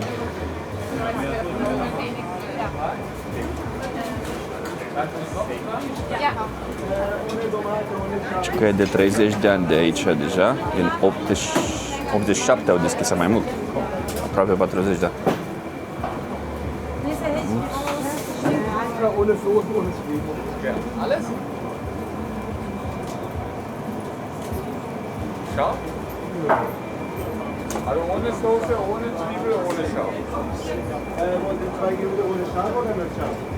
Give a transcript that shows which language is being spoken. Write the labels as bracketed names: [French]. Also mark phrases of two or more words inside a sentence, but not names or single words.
[Romanian] Și că e de 30 de ani de aici deja. Din 87 au deschis mai mult. Aproape 40 de ani. [German] Ohne Soße, ohne Zwiebeln. Ja, alles? Scharf? Also ohne Soße, ohne Zwiebel, ohne Scharf. Und die 2 Gerichte ohne Scharf oder mit Scharf?